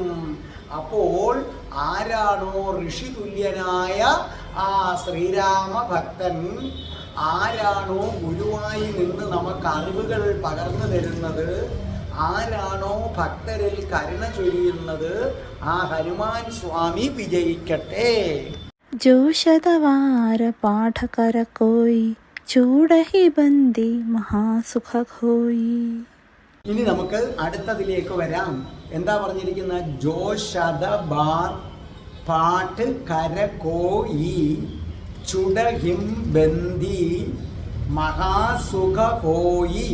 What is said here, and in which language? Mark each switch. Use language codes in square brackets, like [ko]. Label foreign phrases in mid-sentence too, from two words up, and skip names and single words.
[ml] അപ്പോൾ ആരാണോ ഋഷി തുല്യനായ ശ്രീരാമ ഭക്തൻ, ആരാണോ ഗുരുവായി നിന്ന് നമുക്ക് അറിവുകൾ പകർന്നു തരുന്നത്, ആരാണോ ഭക്തരിൽ കരുണ ചൊരിയുന്നത്, ആ ഹനുമാൻ സ്വാമി വിജയിക്കട്ടെ. [awa] जो शतवार पाठ कर कोई चूड़हि बंदी महासुख खोई. [ml] ഇനി നമുക്ക് അടുത്തതിലേക്ക് വരാം. എന്താ പറഞ്ഞിരിക്കുന്നത്? [awa] जो शतबार पाठ कर कोई छुटहिं बंदी महासुख होई.